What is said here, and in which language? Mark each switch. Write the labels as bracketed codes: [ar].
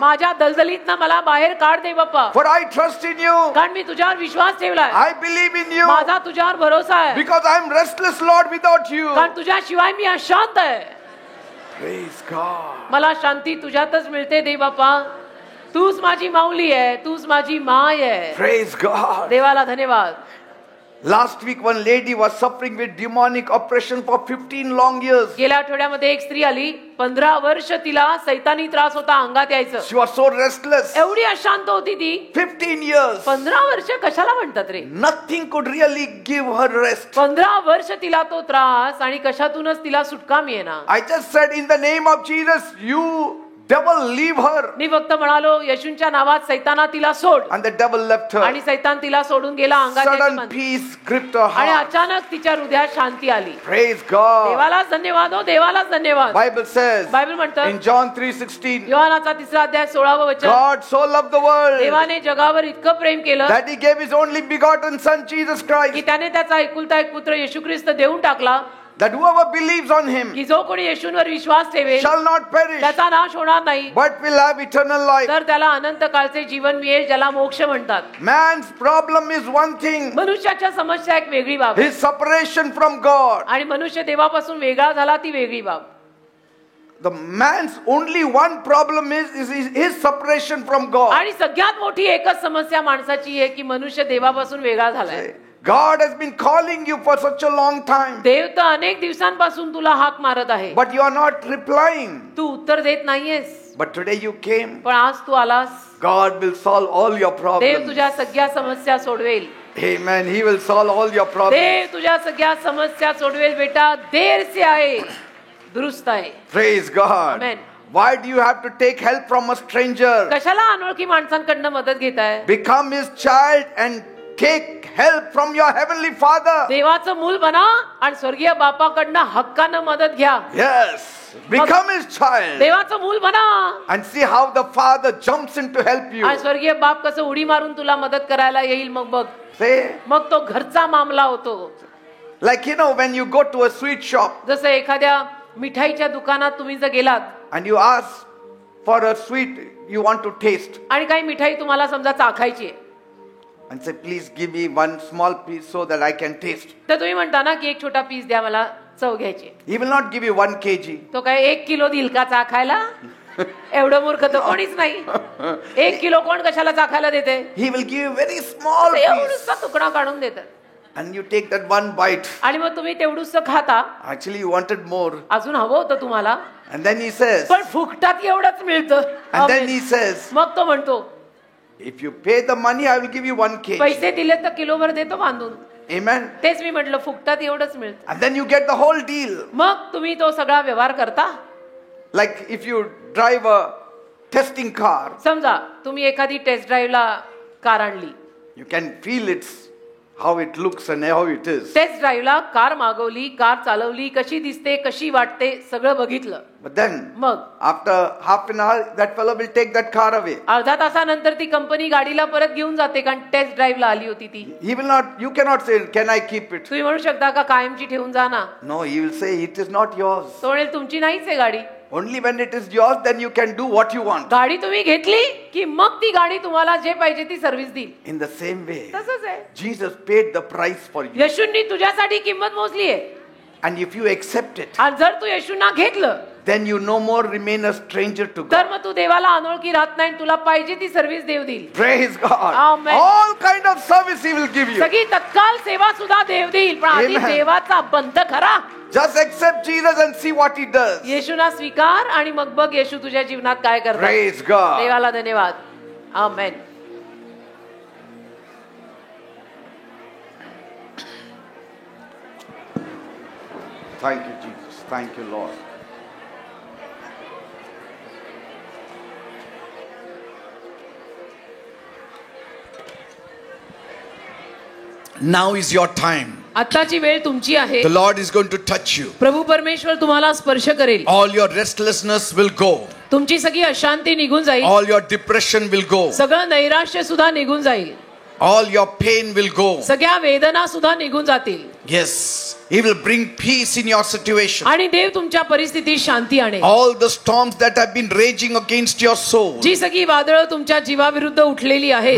[mr] माझ्या दलदलीतनं मला बाहेर काढ दे बाप्पा, [en] For I trust in you. [mr] कारण मी तुझ्यावर विश्वास ठेवलाय. [en] I believe in you. [mr] माझा तुझ्यावर भरोसा आहे, [en] Because I am restless, Lord, without you. [mr] कारण तुझ्याशिवाय मी अशांत आहे. [en] Praise God. [mr] मला शांती तुझ्यातच मिळते दे बाप्पा. तूच माझी माऊली आहे, तूच माझी माय आहे. [en] Praise God. [mr] देवाला धन्यवाद. [en] Last week one lady was suffering with demonic oppression for 15 long years. [mr] गेल्या आठवड्यामध्ये एक स्त्री आली, 15 वर्ष तिला सैतानी त्रास होता, अंगात यायचं. [en] She was so restless. [mr] एवढी अशांत होती ती. [en] 15 years. [mr] 15 वर्ष कशाला म्हणतात रे? [en] Nothing could really give her rest. [mr] 15 वर्ष तिला तो त्रास आणि कशातूनच तिला सुटका मिळेना. [en] I just said in the name of Jesus, you devil, leave her. [mr] मी फक्त म्हणालो येशूंच्या नावात सैताना तिला सोड. [en] And the devil left her. [mr] आणि सैतान तिला सोडून गेला. अंगात यायचं [en] Sudden [mr] बंद. [en] peace gripped her [mr] आणि [en] heart. [mr] अचानक तिच्या हृदयात शांती आली. [en] Praise God. [mr] देवालाच धन्यवाद हो, देवालाच धन्यवाद. [en] Bible says [mr] बायबल म्हणतं [en] in John 3:16, [mr] योहानाचा 3 अध्याय 16 वचन, [en] God so loved the world [mr] देवाने जगावर इतकं प्रेम केलं [en] that he gave his only begotten son Jesus [mr] की [en] Christ, [mr] त्याने त्याचा एकुलता एक पुत्र येशू ख्रिस्त देऊन टाकला, [en] that whoever believes on him [mr] की जो कोणी येशूंवर विश्वास ठेवेल [en] shall not perish [mr] त्याचा नाश होणार नाही, [en] but will have eternal life. [mr] तर त्याला अनंत काळचे जीवन मिळेल, ज्याला मोक्ष म्हणतात. [en] Man's problem is one thing, [mr] मनुष्याच्या समस्या एक वेगळी बाब आहे. [en] his separation from God. [mr] आणि मनुष्य देवापासून वेगळा झाला ती वेगळी बाब. [en] The man's only one problem is his separation from God. [mr] आणि सगळ्यात मोठी एकच समस्या माणसाची आहे की मनुष्य देवापासून वेगळा झालाय. [en] God has been calling you for such a long time, [mr] देव तर अनेक दिवसांपासून तुला हाक मारत आहे, [en] but you are not replying. [mr] तू उत्तर देत नाहीयेस. [en] But today you came. [mr] पण आज तू आलास. [en] God will solve all your [mr] Dev [en] problems. [mr] तुझ्या सगळ्या समस्या सोडवेल. [en] Amen. He will solve all your problems. [mr] देव तुझ्या सगळ्या समस्या सोडवेल बेटा. देर से आहे, दुरुस्त आहे. [en] Praise God. Amen. Why do you have to take help from a stranger? [mr] कशाला अनोळखी माणसांकडनं मदत घेताय? [en] Become his child and take help from your heavenly Father. [mr] देवाचं मूल बना आणि स्वर्गीय बापाकडनं हक्कानं मदत घ्या. [en] Yes. Become his child [mr] देवाचं मूल बना [en] and see how the Father jumps in to help you. [mr] आणि स्वर्गीय बाप कसं उडी मारून तुला मदत करायला येईल. मग बघ, [en] Say, [mr] मग तो घरचा मामला होतो. [en] like when you go to a sweet shop [mr] जसं एखाद्या मिठाईच्या दुकानात तुम्ही जर गेलात [en] and you ask for a sweet you want to taste [mr] आणि काही मिठाई तुम्हाला समजा चाखायची आहे, [en] and say, please give me one small piece so that I can taste. [mr] तर तुम्ही म्हणता ना की एक छोटा पीस द्या, मला चव घ्यायची. [en] He will not give you 1 kg. [mr] तो काय 1 किलो देईल का चाखायला? एवढं मूर्ख तर कोणीच नाही. 1 किलो कोण कशाला चाखायला देते? [en] He will give you very small piece. [mr] एवढूसा तुकडा काढून देतात. [en] And you take that one bite. [mr] आणि मग तुम्ही तेवढूस खाता. [en] Actually you wanted more. [mr] अजून हवं होतं तुम्हाला, [en] And then he says, [mr] पण फुकटात एवढंच मिळतं. [en] and then he says, [mr] मग तो म्हणतो [en] if you pay the money, I will give you 1 kg. [mr] पैसे दिले तर किलोभर देतो बांधून. [en] Amen. [mr] तेच मी म्हटलं, फुकटात एवढंच मिळतं. [en] And then you get the whole deal. [mr] मग तुम्ही तो सगळा व्यवहार करता. [en] Like if you drive a testing car, [mr] समजा तुम्ही एखादी टेस्ट ड्राईव्हला कार आणली, [en] you can feel how it looks and how it is. [mr] Taste ड्राईव्हला car मागवली, कार चालवली, कशी दिसते, कशी वाटते, सगळं बघितलं. [en] But then [mr] मग [en] after half an hour, that fellow will take that car away. [mr] अर्धा तासानंतर ती कंपनी गाडीला परत घेऊन जाते, कारण टेस्ट ड्राईव्हला आली होती ती. [en] He will not, you cannot say, can I keep it? [mr] तुम्ही म्हणू शकता का कायमची ठेवून जा ना? [en] No, he will say, it is not yours. [mr] तो म्हणेल तुमची नाहीच आहे गाडी. [en] Only when it is yours, then you can do what you want. [mr] गाडी तुम्ही घेतली की मग ती गाडी तुम्हाला जे पाहिजे ती सर्व्हिस देईल. [en] In the same way, [mr] तसंच आहे. [en] Jesus paid the price for you. [mr] येशूंनी तुझ्यासाठी किंमत मोजली आहे. [en] And if you accept it, [mr] आणि जर तू येशूंना घेतलं, [en] then you no more remain a stranger to [mr] तर [en] God. [mr] मग तू देवाला अनोळखी राहत नाही, तुला पाहिजे ती सर्व्हिस देव देईल. [en] Praise God. Amen. All kind of service He will give you. [mr] सगळी तत्काल सेवा सुद्धा देव देईल, पण आधी [en] Amen. [mr] देवाचा बंध खरा. [en] Just accept Jesus and see what He does. [mr] येशूना स्वीकार आणि मग बघ येशू तुझ्या जीवनात काय करतात. [en] Praise God. [mr] देवाला धन्यवाद. आमेन. [en] Thank you, Jesus. Thank you, Lord. Now is your time. [mr] आताची वेळ तुमची आहे. [en] The Lord is going to touch you. [mr] प्रभू परमेश्वर तुम्हाला स्पर्श करेल. [en] All your restlessness will go. [mr] तुमची सगळी अशांती निघून जाईल. [en] All your depression will go. [mr] सगळं नैराश्य सुद्धा निघून जाईल. [en] All your pain will go. [mr] सगळ्या वेदना सुद्धा निघून जातील. [en] Yes. He will bring peace in your situation. [mr] आणि देव तुमच्या परिस्थितीत शांती आणेल. [en] All the storms that have been raging against your soul, [mr] जी सगळी वादळं तुमच्या जीवाविरुद्ध उठलेली आहेत,